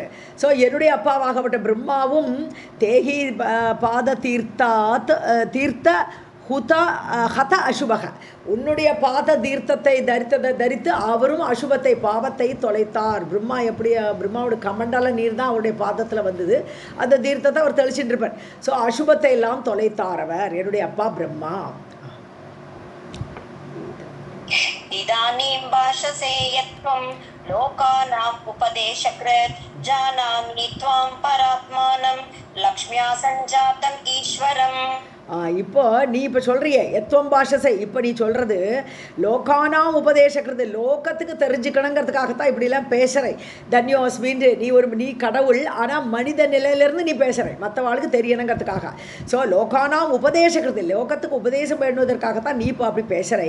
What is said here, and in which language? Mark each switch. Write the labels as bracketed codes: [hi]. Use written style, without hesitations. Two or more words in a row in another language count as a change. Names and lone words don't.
[ta] ஸோ என்னுடைய அப்பாவாகப்பட்ட பிரம்மாவும் [sa] देही पाद तीर्थ हत अशुभः, [ta] உன்னுடைய பாத தீர்த்தத்தை தரித்து அவரும் அசுபத்தை பாவத்தை தொலைத்தார். பிரம்மா எப்படி, பிரம்மாவோட கமண்டல நீர் தான் அவருடைய பாதத்தில் வந்தது, அந்த தீர்த்தத்தை அவர் தெளிச்சுட்டு இருப்பார். ஸோ அசுபத்தை எல்லாம் தொலைத்தார் அவர், என்னுடைய அப்பா பிரம்மா. [sa] इदानीं भाषसे यत्त्वं लोकानाम् उपदेशकृत् जानामि त्वां परात्मानं लक्ष्म्या सञ्जातम् ईश्वरम्. [ta] இப்போ நீ இப்போ சொல்கிறிய [sa] यत्त्वं भाषसे, [ta] இப்போ நீ சொல்கிறது [sa] लोकानाम् उपदेशकृत्, [ta] லோகத்துக்கு தெரிஞ்சுக்கணுங்கிறதுக்காகத்தான் இப்படிலாம் பேசுகிறேன். தன்யோஸ்மின்னு நீ கடவுள், ஆனால் மனித நிலையிலேருந்து நீ பேசுகிறேன், மற்றவாளுக்கு தெரியணுங்கிறதுக்காக. ஸோ [sa] लोकानाम् उपदेशकृत्, [ta] லோகத்துக்கு உபதேசம் பண்ணுவதற்காகத்தான் நீ இப்போ அப்படி பேசுகிறை.